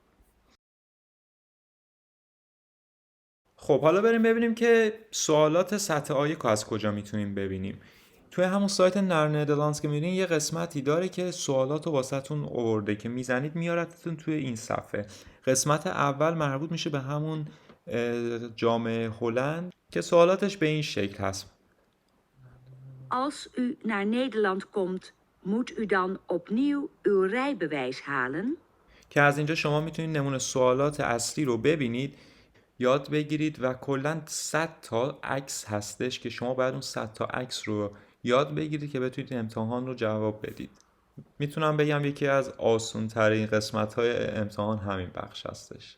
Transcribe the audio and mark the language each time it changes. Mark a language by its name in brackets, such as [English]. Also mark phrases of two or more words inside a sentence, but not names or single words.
[Persian] خب حالا بریم ببینیم که سوالات سطح A1 از کجا میتونیم ببینیم. توی همون سایت نر ندرلندز که میرین یه قسمتی داره که سوالات رو واسهتون آورده که میزنید میارتتون توی این صفحه. قسمت اول مربوط میشه به همون جامعه هلند که سوالاتش به این شکل هست. [Dutch] Als u naar Nederland komt, moet u dan opnieuw uw rijbewijs halen? [Persian] که از اینجا شما میتونید نمونه سوالات اصلی رو ببینید، یاد بگیرید و کلاً 100 تا عکس هستش که شما باید اون 100 تا عکس رو یاد بگیرید که بتونید امتحان رو جواب بدید. میتونم بگم یکی از آسان ترین قسمت های امتحان همین بخش هستش.